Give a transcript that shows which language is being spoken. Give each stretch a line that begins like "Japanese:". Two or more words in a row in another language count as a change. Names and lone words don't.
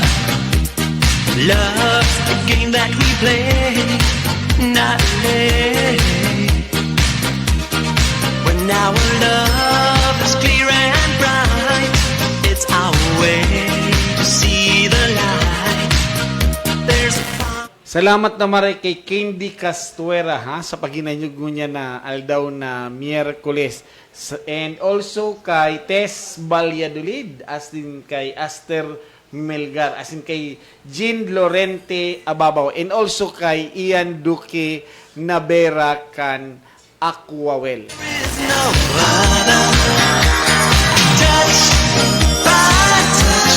English: Love's the game that we play nightly. When our love is clear and bright, it's our way to see the light. There's a fire.
Bikol: Salamat na maray kay Candy Castuera ha sa paginanyog niya na aldaw na Miyerkules.
English: And also kay Tess Valladolid, as in kay Aster Melgar, as in kay Jean Lorente Ababaw, and also kay Ian Duque Navera kan Aquawel. There's no other. Touch by touch.